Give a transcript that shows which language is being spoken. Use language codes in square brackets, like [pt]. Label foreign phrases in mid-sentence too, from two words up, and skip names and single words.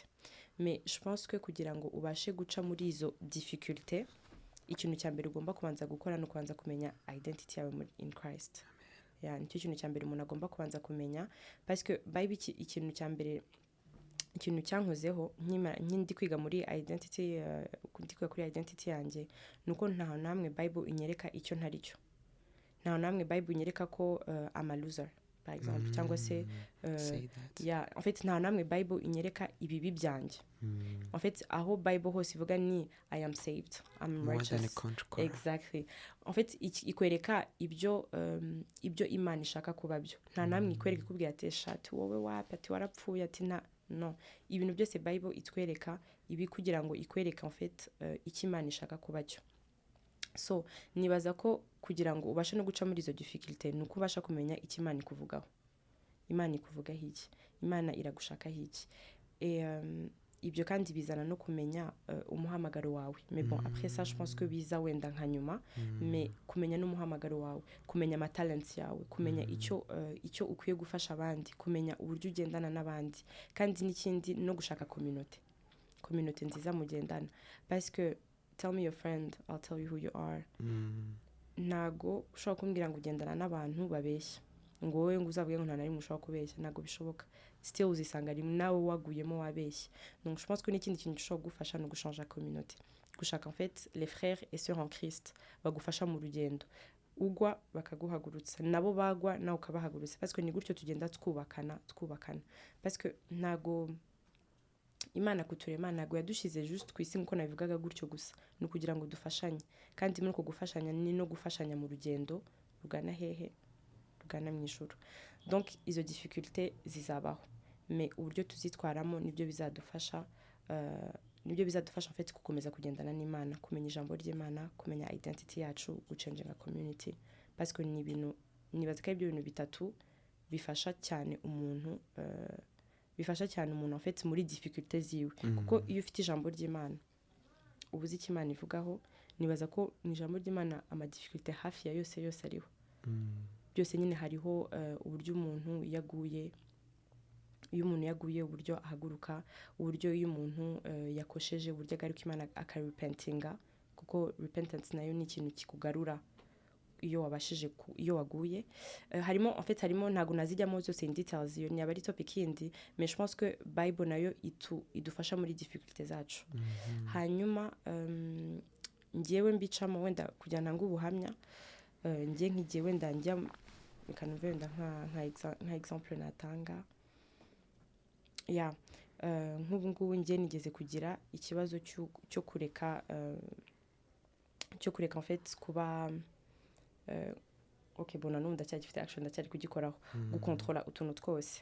[fr] Mais je pense que [rw] kugira ngo ubashe guca muri izo difficulté, ikintu cya mbere ugomba kubanza gukora no kubanza kumenya identity yawe [en] in Christ. [rw] Nicyo kintu cya mbere umuntu agomba kubanza kumenya, [fr] parce que [rw] Bible ikintu cya mbere, ikintu cyankozeho nkindi kwiga muri identity, kuri identity yanjye, nuko nta namwe Bible inyereka icyo ntari cyo. Nta namwe Bible inyereka ko [en] I'm a loser [fr] par exemple, [rw] cyangwa se [fr] en fait [rw] nta namwe Bible inyereka ibibi byanjye. [fr] En fait [rw] aho Bible hose ivuga ni [en] I am saved, I'm righteous. Exactly. [fr] En fait [rw] ikwereka ibyo Imana ishaka kuba byo. Nta namwe ikwereka ikubwira ati shati wowe wapi, ati warapfuye, ati no. Ibintu byose Bible itwereka ibi kugira ngo ikwereka [fr] en fait [rw] icyo Imana ishaka kuba cyo. So nibaza ko kugira ngo ubashe no guca muri izo difficulté nuko ubasha kumenya icyo Imana ikuvugaho. Imana ikuvugaho iki, Imana iragushakaho iki. Ibyo kandi bizana no kumenya umuhamagaro wawe. [fr] Mais bon après ça je pense que [rw] biza wenda nka nyuma, mais kumenya n'umuhamagaro wawe, kumenya ama talents yawe, kumenya icyo ukwiye gufasha abandi, kumenya uburyo ugendana n'abandi, kandi n'ikindi no gushaka communauté nziza mugendana. [fr] Parce que [en] tell me your friend, I'll tell you who you are. [rw] Ntago ushobora kumbwira ngo ugendana n'abantu babeshya, ngo wowe ngo uzavuge ngo nta nari mushobora kubeshya, ntago bishoboka. Still uzisanga rimwe nawe waguyemo wabeshya. [fr] Donc je pense que [rw] n'ikindi kintu gishobora gufasha no guchanger communauté, gushaka [fr] en fait les frères et sœurs en Christ [rw] bagufasha mu rugendo. Ugwa bakaguhagurutsa, nabo bagwa nawe ukabahagurutsa, [fr] parce que [rw] ni gutyo tugenda twubakana. [fr] Parce que [rw] ntago Imana kuturema ntago yadushize juste ku isi nkuko nabivugaga gutyo gusa, ni ukugira ngo dufashanye, kandi muri uko gufashanya ni no gufashanya mu rugendo rugana hehe, tugana mu ijuru. Donc izo difficulté zizabaho, mais uburyo tuzitwaramo nibyo bizadufasha [fr] en fait [rw] gukomeza kugendana n'Imana, kumenya ijambo ry'Imana, kumenya identity yacu, gucenginga community, [fr] parce que [rw] ni ibintu nibaza ko ibyo bintu bitatu bifasha cyane umuntu [fr] en fait [rw] muri difficulté ziwe. Kuko iyo ufite ijambo ry'Imana ubuze icyo Imana ivugaho, nibaza ko mu ijambo ry'Imana ama difficulté hafi ya yose ariho. Byose nyine hariho uburyo umuntu yaguye, uburyo ahaguruka, uburyo iyo umuntu yakosheje, uburyo agaruka Imana akarepentinga, kuko repentance nayo ni ikintu kikugarura iyo wabashije iyo waguye. Harimo [fr] en fait [rw] ntago nazijyamo zose [en] in details, [rw] iyo ni abari topic yindi, [fr] mais je pense que [rw] Bible nayo idufasha muri difficulté zacu. Hanyuma ngiyewe mbicamo wenda kujyana ngo ubuhamya, ngiye wenda njya kanumve wenda nka example natanga. Nk'ubu ngubu ngiye nigeze kugira ikibazo cyo kureka [fr] en fait [rw] kuba okay, bona n'ubu ndacyagifite action, ndacyari kugikoraho, gukontrola utuntu twose.